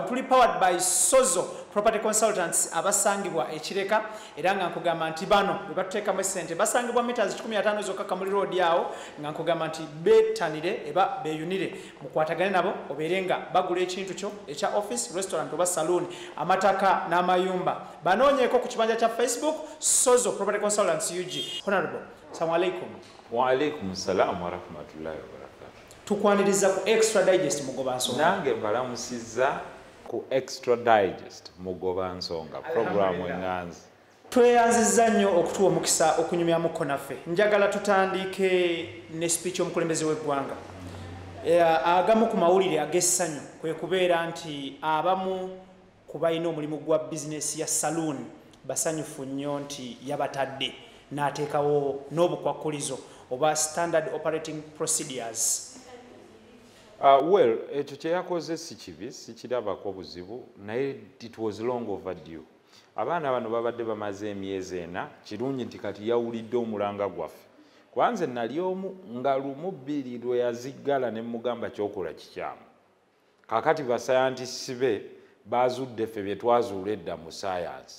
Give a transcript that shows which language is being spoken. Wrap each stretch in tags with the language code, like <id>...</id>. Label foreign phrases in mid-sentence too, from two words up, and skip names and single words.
<lg>Tuli</lg> <en>powered by</en> <lg>Sozo Property Consultants abasangibwa ekireka era nga nkugamba nti bano bwe batuteekamu essente basangibwa meters 15 zokka Kamuli Road yawo nga nkugamba nti beetanire eba beeyunire mukwatagane nabo obeere nga bagula ekintu kyo ekya</lg> <en>office restaurant</en> <lg>oba saloon amataka n'amayumba banoonyeeko ku kibanja kya Facebook Sozo Property Consultants UG.</lg> <ar>Honorable, السلام عليكم. وعليكم السلام ورحمة الله وبركاته.</ar> <lg>Tukwaniriza ku Extra Digest mugoba nsonga. Nange mbalamusiza ku Extra Digest mugoba nsonga programu enganzi. Tweyanziza nnyo okutuwa omukisa okunyumyamuko naffe. Njagala tutandike ne speech y'omukulembeze w'eggwanga. Agamu ku mawulire ag'essanyu kwe kubeera nti abamu ku balina omulimu gwa bizinesi ya saloon basanyufu nnyo nti yabatadde n'ateekawo n'obukwakkulizo oba</lg> <en>standard operating procedures.</en> <lg>Well, ekyo kye yakoze si kibi, sikirabako buzibu, naye</lg> <en>it was long overdue.</en> <lg>Abaana bano babadde bamaze emyezi 4, kirungi nti kati yawulidde omulanga gwaffe. Kwanze nali omu nga lumu bbiri lwe yaziggala ne mugamba kyokola kikyamu. Kakati basayantisi be bazudde ffe bye twazuula edda mu science.</lg>